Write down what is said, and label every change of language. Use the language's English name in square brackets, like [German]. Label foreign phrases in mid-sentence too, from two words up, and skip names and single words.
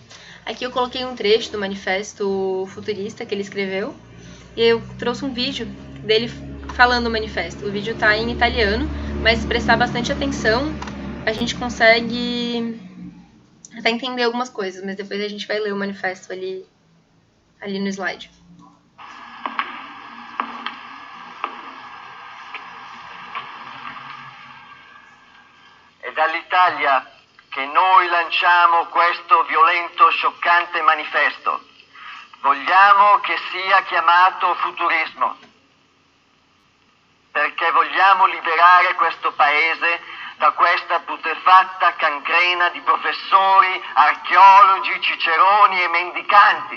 [Portuguese] Aqui eu coloquei um trecho do Manifesto Futurista que ele escreveu, e eu trouxe um vídeo dele falando o manifesto. O vídeo está em italiano, mas se prestar bastante atenção, a gente consegue até entender algumas coisas, mas depois a gente vai ler o manifesto ali no slide. [Italian] È dall'Italia che noi lanciamo questo violento, scioccante manifesto. Vogliamo che sia chiamato futurismo, perché vogliamo liberare questo paese da questa putrefatta cancrena di professori, archeologi, ciceroni e mendicanti.